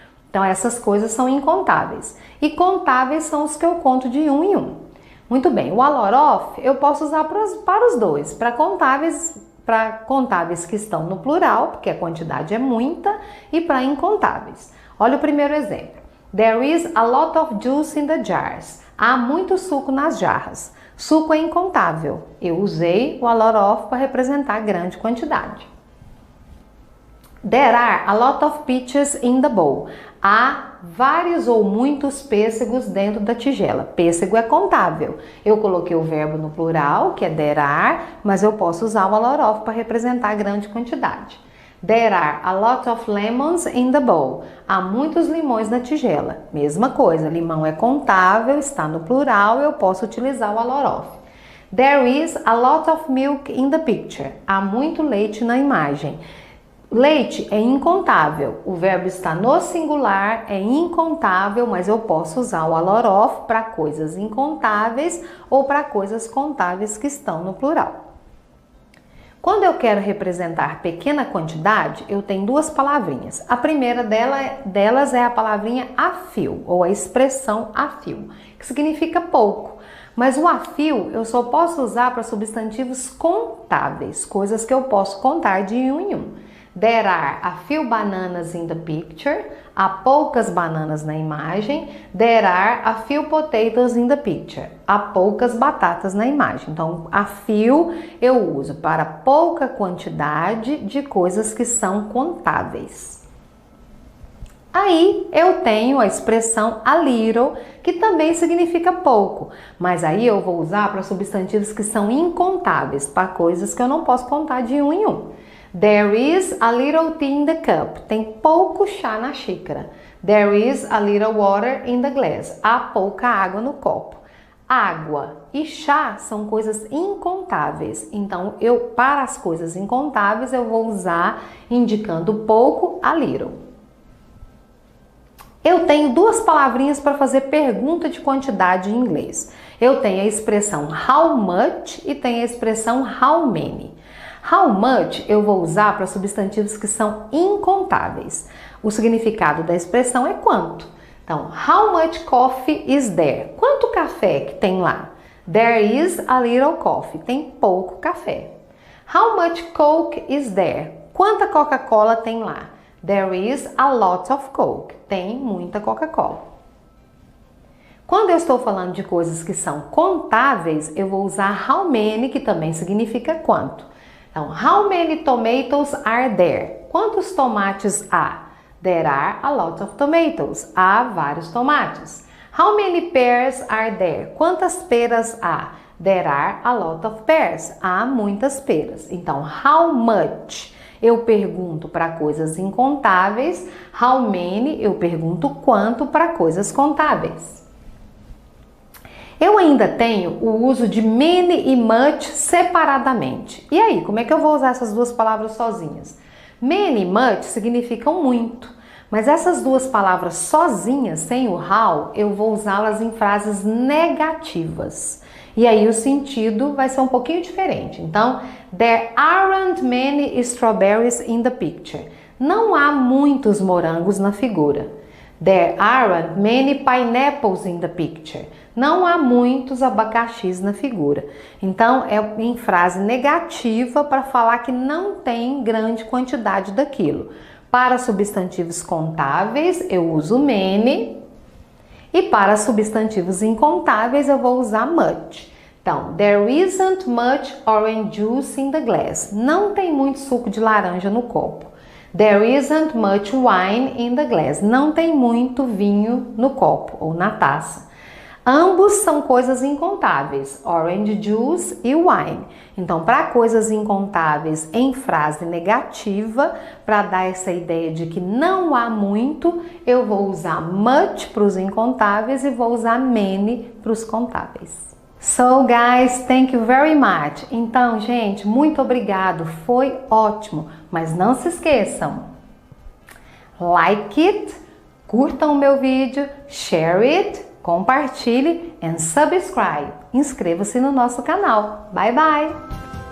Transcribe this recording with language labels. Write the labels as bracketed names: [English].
[Portuguese] Então essas coisas são incontáveis. E contáveis são os que eu conto de um em um. Muito bem, o a lot of eu posso usar para os dois, para contáveis que estão no plural, porque a quantidade é muita, e para incontáveis. Olha o primeiro exemplo. [English] There is a lot of juice in the jars. [Portuguese] Há muito suco nas jarras. Suco é incontável. Eu usei o a lot of para representar grande quantidade. [English] There are a lot of peaches in the bowl. [Portuguese] Há vários ou muitos pêssegos dentro da tigela. Pêssego é contável. Eu coloquei o verbo no plural, que é there are, mas eu posso usar o a lot of para representar grande quantidade. [English] There are a lot of lemons in the bowl. [Portuguese] Há muitos limões na tigela. Mesma coisa, limão é contável, está no plural, eu posso utilizar o a lot of. [English] There is a lot of milk in the picture. [Portuguese] Há muito leite na imagem. Leite é incontável, o verbo está no singular, é incontável, mas eu posso usar o a lot of para coisas incontáveis ou para coisas contáveis que estão no plural. Quando eu quero representar pequena quantidade, eu tenho duas palavrinhas. A primeira delas é a palavrinha a few, ou a expressão a few, que significa pouco. Mas o a few eu só posso usar para substantivos contáveis, coisas que eu posso contar de um em um. [English] There are a few bananas in the picture. [Portuguese] Há poucas bananas na imagem. [English] There are a few potatoes in the picture. [Portuguese] Há poucas batatas na imagem. Então, a few eu uso para pouca quantidade de coisas que são contáveis. Aí eu tenho a expressão a little, que também significa pouco, mas aí eu vou usar para substantivos que são incontáveis, para coisas que eu não posso contar de um em um. [English] There is a little tea in the cup. [Portuguese] Tem pouco chá na xícara. [English] There is a little water in the glass. [Portuguese] Há pouca água no copo. Água e chá são coisas incontáveis. Então, para as coisas incontáveis, eu vou usar indicando pouco a little. Eu tenho duas palavrinhas para fazer pergunta de quantidade em inglês. Eu tenho a expressão how much e tenho a expressão how many. How much eu vou usar para substantivos que são incontáveis. O significado da expressão é quanto. Então, [English] how much coffee is there? [Portuguese] Quanto café que tem lá? [English] There is a little coffee. [Portuguese] Tem pouco café. [English] How much Coke is there? [Portuguese] Quanta Coca-Cola tem lá? [English] There is a lot of Coke. [Portuguese] Tem muita Coca-Cola. Quando eu estou falando de coisas que são contáveis, eu vou usar how many, que também significa quanto. [English] Então, how many tomatoes are there? [Portuguese] Quantos tomates há? [English] There are a lot of tomatoes. [Portuguese] Há vários tomates. [English] How many pears are there? [Portuguese] Quantas peras há? [English] There are a lot of pears. [Portuguese] Há muitas peras. Então, how much? Eu pergunto para coisas incontáveis. How many? Eu pergunto quanto para coisas contáveis. Eu ainda tenho o uso de many e much separadamente. E aí, como é que eu vou usar essas duas palavras sozinhas? Many e much significam muito, mas essas duas palavras sozinhas, sem o how, eu vou usá-las em frases negativas. E aí o sentido vai ser um pouquinho diferente. [English] Então, there aren't many strawberries in the picture. [Portuguese] Não há muitos morangos na figura. [English] There aren't many pineapples in the picture. [Portuguese] Não há muitos abacaxis na figura. Então, é em frase negativa para falar que não tem grande quantidade daquilo. Para substantivos contáveis, eu uso many. E para substantivos incontáveis, eu vou usar much. [English] Então, there isn't much orange juice in the glass. [Portuguese] Não tem muito suco de laranja no copo. [English] There isn't much wine in the glass. [Portuguese] Não tem muito vinho no copo ou na taça. Ambos são coisas incontáveis, orange juice e wine. Então, para coisas incontáveis em frase negativa, para dar essa ideia de que não há muito, eu vou usar much para os incontáveis e vou usar many para os contáveis. [English] So guys, thank you very much. [Portuguese] Então, gente, muito obrigado, foi ótimo. Mas não se esqueçam, [English] like it, [Portuguese] curtam o meu vídeo, [English] share it, [Portuguese] compartilhe [English] and subscribe. [Portuguese] Inscreva-se no nosso canal. Bye bye!